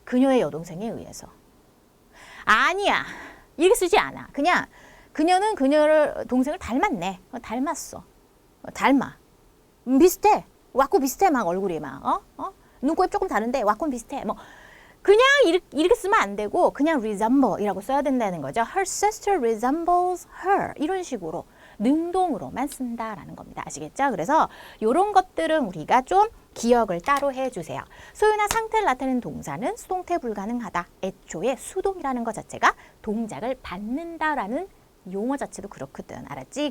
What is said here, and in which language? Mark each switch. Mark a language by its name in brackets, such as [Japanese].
[Korean] 그녀의 여동생에 의해서. 아니야. 이렇게 쓰지 않아. 그냥 그녀는 그녀를 동생을 닮았네. 닮았어. 닮아. 비슷해. 왁구 비슷해. 막 얼굴이 막. 눈곱이 조금 다른데 왁구는 비슷해. 뭐 그냥 이렇게 쓰면 안 되고 그냥 resemble이라고 써야 된다는 거죠. [English] Her sister resembles her. [Korean] 이런 식으로 능동으로만 쓴다라는 겁니다. 아시겠죠? 그래서 이런 것들은 우리가 좀 기억을 따로 해주세요. 소유나 상태를 나타내는 동사는 수동태 불가능하다. 애초에 수동이라는 것 자체가 동작을 받는다라는 용어 자체도 그렇거든. 알았지?